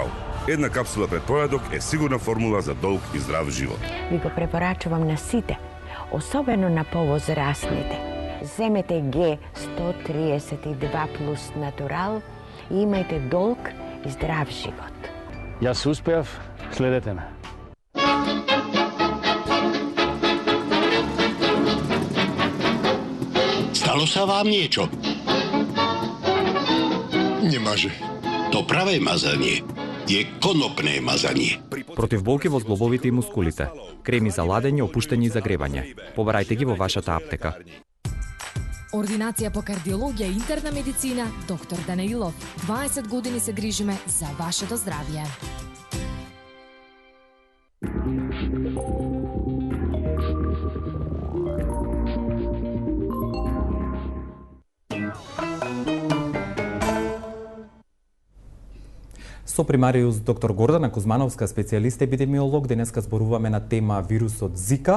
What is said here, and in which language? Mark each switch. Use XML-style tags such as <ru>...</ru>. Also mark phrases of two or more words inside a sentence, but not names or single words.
<mk>Една капсула пред појадок е сигурна формула за долг и здрав живот. Ви го препорачувам на сите, особено на повозрастните. Земете Г132 плюс Натурал и имајте долг и здрав живот. Јас успеав, следете ме.</mk> <sk>Stalo sa vám niečo? Nemáže. To pravé mazanie je konopné mazanie.</sk> <mk>Против болки во зглобовите и мускулите. Креми за ладење, опуштање и загревање. Побарајте ги во вашата аптека. Ординација по кардиологија и интерна медицина, доктор Данаилов. 20 години се грижиме за вашето здравје. Со примариус доктор Гордана Кузмановска, специјалист епидемиолог, денеска зборуваме на тема вирусот Зика.</mk>